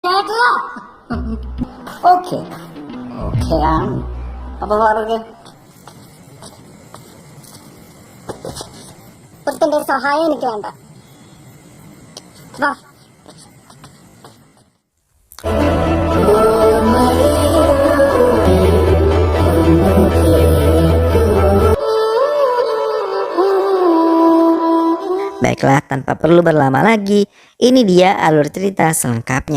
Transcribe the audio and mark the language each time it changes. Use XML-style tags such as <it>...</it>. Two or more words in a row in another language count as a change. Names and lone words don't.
<en>okay okay ആണ്.</en> <ml>അപ്പൊ പറഞ്ഞു ഒരുത്തന്റെ സഹായം എനിക്ക് വേണ്ട. വാ.</ml> <id>Baiklah, tanpa perlu berlama lagi, ini dia alur cerita selengkapnya.</id>